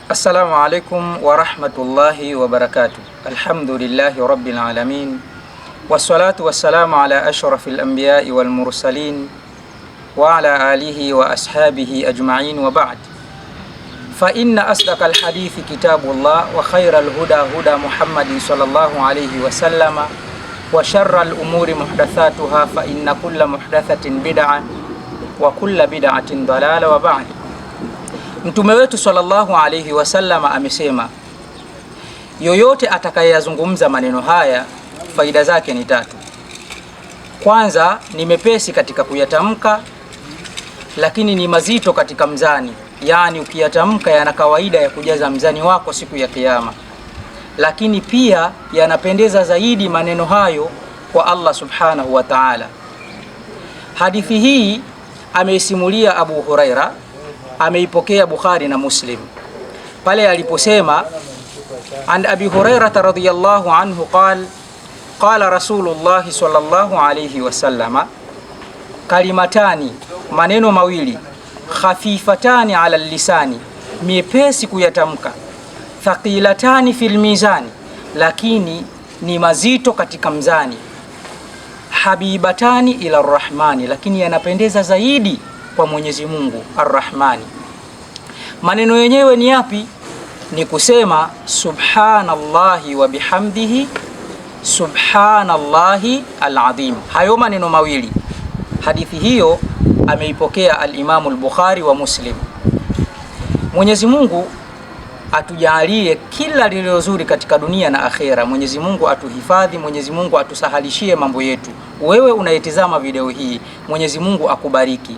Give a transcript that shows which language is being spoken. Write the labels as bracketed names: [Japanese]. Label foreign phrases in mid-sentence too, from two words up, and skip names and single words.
[Arabic] السلام عليكم ورحمة الله وبركاته. الحمد لله رب العالمين. والصلاة والسلام على أشرف الأنبياء والمرسلين وعلى آله وأصحابه أجمعين وبعد. فإن أصدق الحديث كتاب الله وخير الهدى هدى محمد صلى الله عليه وسلم وشر الأمور محدثاتها فإن كل محدثة بدعة وكل بدعة ضلالة وبعد. [Swahili] Mtume wetu [Arabic] صلى الله عليه وسلم [Swahili] amesema, yoyote atakayezungumza maneno haya faida zake ni tatu. Kwanza, ni mepesi katika kuyatamka, lakini ni mazito katika mzani, yani ukiyatamka yana kawaida ya kujaza mzani wako siku ya Kiyama. Lakini pia yanapendeza zaidi maneno hayo kwa Allah [Arabic] سبحانه وتعالى. [Swahili] Hadithi hii ameisimulia Abu Huraira, ameipokea Bukhari na Muslim, pale aliposema, [Arabic] عن أبي هريرة رضي الله عنه قال رسول الله صلى الله عليه وسلم, [Swahili] kalimatani, maneno mawili, [Arabic] خفيفتان على اللسان, [Swahili] miepesi kuyatamka, [Arabic] ثقيلتان في الميزان, [Swahili] lakini ni mazito katika mzani, [Arabic] حبيبتان إلى الرحمن, [Swahili] lakini yanapendeza zaidi kwa Mwenyezi Mungu Ar-Rahmani. Maneno yenyewe ni yapi? Ni kusema [Arabic] سبحان الله وبحمده سبحان الله العظيم. [Swahili] Hayo maneno mawili. Hadithi hiyo ameipokea al-Imamu al-Bukhari wa Muslim. Mwenyezi Mungu atujalie kila lililo zuri katika dunia na akhera. Mwenyezi Mungu atuhifadhi, Mwenyezi Mungu atusahalishie mambo yetu. Wewe unayetizama video hii, Mwenyezi Mungu akubariki.